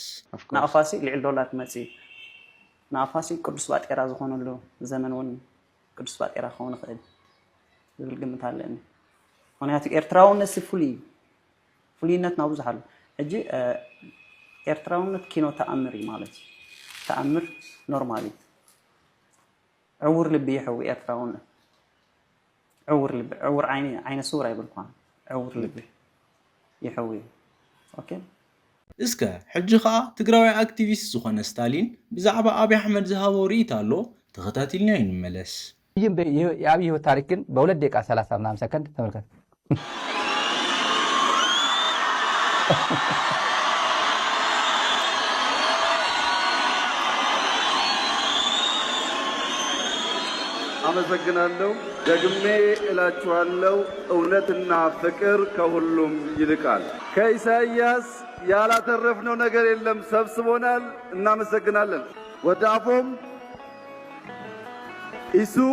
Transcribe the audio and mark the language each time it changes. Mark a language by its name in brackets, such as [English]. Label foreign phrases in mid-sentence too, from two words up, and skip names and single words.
[Tigrinya] ናቕፋሲ ልዕል ዶላር መፂ ናቕፋሲ ቅዱስ ባጤራ ዝኾነሉ ዘመን እውን ቅዱስ ባጤራ ክኸውን ይኽእል ዝብል ግምት ኣለኒ ምክንያቱ ኤርትራውነት ፍሉይነት ናብዙሕ ኣሎ ሕጂ ኤርትራውነት ኪኖ ተኣምር እዩ ማለት እዩ ተኣምር ኖርማሊ ዕውር ልቢ ይሕዊ ኤርትራውነት ዕውር ዓይነ ስውር ኣይብልኳን ዕውር ልቢ ይሕዊ ኦኬ እስከ ሕጂ ኸኣ ትግራዋይ አክቲቪስት ዝኾነ ስታሊን ብዛዕባ አብይ አሕመድ ዝሃቦ ርእይቶ ኣሎ ተኸታቲልና ይንመለስ [Amharic] የአብይ ህይወት ታሪክ ግን በ2 ደቂቃ 30 ምናምን ሰከንድ ተመልከት አመሰግናለሁ ደግሜ እላችኋለሁ እውነትና ፍቅር ከሁሉም ይልቃል ከኢሳይያስ ያላተረፍነው ነገር የለም ሰብስቦናል እናመሰግናለን ወደ አፎም ኢሱ